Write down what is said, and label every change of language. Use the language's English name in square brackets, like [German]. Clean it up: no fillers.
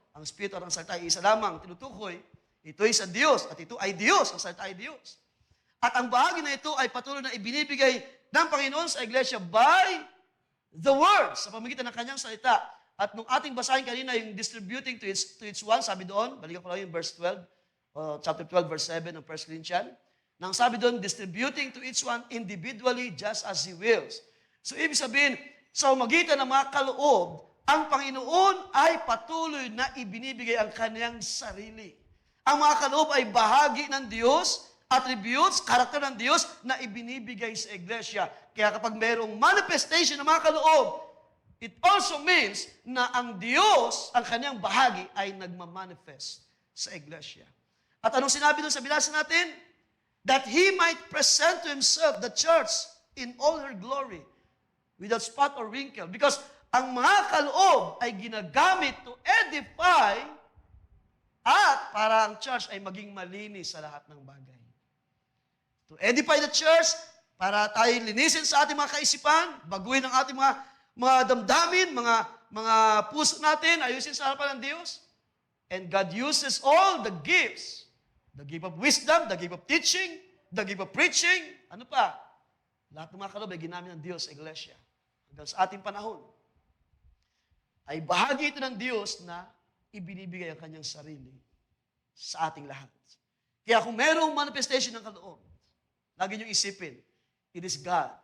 [Filipino] Ang Spirit at ang salita ay isa lamang, tinutukoy, ito ay sa Diyos, at ito ay Diyos, ang salita ay Diyos. At ang bahagi na ito ay patuloy na ibinibigay ng Panginoon sa iglesia by the word, sa pamamagitan ng kanyang salita. At nung ating basahin kanina, yung distributing to each one, sabi doon, balikan ko lang yung verse 12, chapter 12, verse 7 ng 1 Corinthians, nang sabi doon, distributing to each one individually just as He wills. So, ibig sabihin, sa pamamagitan ng mga kaloob, ang Panginoon ay patuloy na ibinibigay ang kanyang sarili. Ang mga kaloob ay bahagi ng Diyos, attributes, karakter ng Diyos na ibinibigay sa iglesia. Kaya kapag mayroong manifestation ng mga kaloob, it also means na ang Diyos, ang kanyang bahagi, ay nagmamanifest sa iglesia. At anong sinabi doon sa binasa natin? [English] That He might present to Himself the church in all her glory, without spot or wrinkle. [Filipino] Because ang mga kaloob ay ginagamit to edify at para ang church ay maging malinis sa lahat ng bagay. To edify the church, para tayo linisin sa ating mga kaisipan, baguhin ang ating mga damdamin, mga puso natin, ayusin sa harapan ng Diyos. [English] And God uses all the gifts. The gift of wisdom, the gift of teaching, the gift of preaching. Ano pa? [Filipino] Lahat ng mga kaloob ay ginamit ng Diyos sa iglesia. Hanggang sa ating panahon, ay bahagi ito ng Diyos na ibinibigay ang kanyang sarili sa ating lahat. Kaya kung mayroong manifestation ng kaloob, lagi niyong isipin, it is God.